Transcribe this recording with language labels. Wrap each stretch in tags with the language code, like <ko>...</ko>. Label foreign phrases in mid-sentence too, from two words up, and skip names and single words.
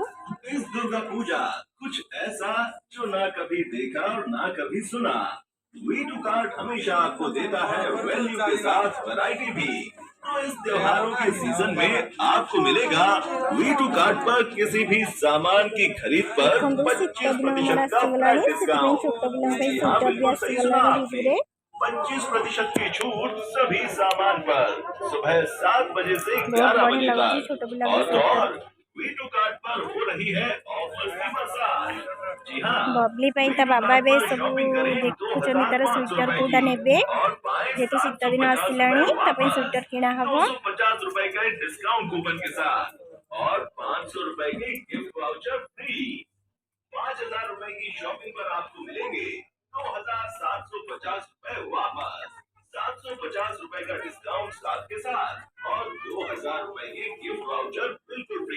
<hi>इस दुर्गा पूजा कुछ ऐसा जो ना कभी देखा और ना कभी सुना। वी टू कार्ड हमेशा आपको देता है वैल्यू के साथ वैरायटी भी। तो इस त्योहारों के सीजन में आपको मिलेगा वी टू कार्ड पर किसी भी सामान की खरीद पर</hi> <or>ଶୀତ</or> <hi>25%</hi> <or>ଦିନ</or> <hi>का</hi> <or>ଆମର</or> <hi>फ्लैट</hi> <or>ଆସିଗଲାଣି ସେଥିପାଇଁ</or> <hi>डिस्काउंट।</hi> <or>ଛୋଟ ପିଲାଙ୍କ ପାଇଁ</or> <hi>जी हाँ,</hi> <or>ସ୍ୱେଟର ବି</or> <hi>बिल्कुल सही सुना</hi> <or>ଆସିଗଲାଣି</or> <hi>आपने।</hi> <or>ଭିଡୁରେ।</or> <hi>25% की छूट सभी सामान पर सुबह 7 बजे से बहुत 11 बढ़िया बजे</hi> <or>लाଗୁଛି</or> <hi>तक।</hi> <or>ଛୋଟ ପିଲାଙ୍କ</or> <hi>और तो</hi> <or>ସ୍ୱେଟର।</or> <hi>और वी टू कार्ड पर हो रही है ऑफर्स की बरसात। जी हाँ,</hi> <or>बबली ପାଇଁ ତା ବାବା ଏବେ ସବୁ ଦେଖୁଛନ୍ତି ତାର</or> <hi>2500</hi> <or>ସ୍ୱେଟର</or> <hi>रुपए</hi> <or>କୋଉଟା</or> <hi>की</hi> <or>ନେବେ।</or> <hi>और पाए</hi> <or>ଯେହେତୁ ଶୀତ ଦିନ</or> <hi>750</hi> <or>ଆସିଲାଣି</or> <hi>रुपए</hi> <or>ତା ପାଇଁ</or> <hi>वापस।</hi> <or>ସ୍ୱେଟର କିଣା ହବ।</or> <hi>250 रुपए का</hi> <en>discount coupon</en> <hi>के साथ और 500 रुपए के</hi> <en>gift voucher</en> <hi>फ्री। 5000 रुपए की शॉपिंग पर आपको मिलेंगे 2750 रुपए वापस। 750 रुपए का डिस्काउंट साथ के साथ और 2000 रुपए के</hi> <en>gift voucher</en> <hi>बिल्कुल फ्री।</hi>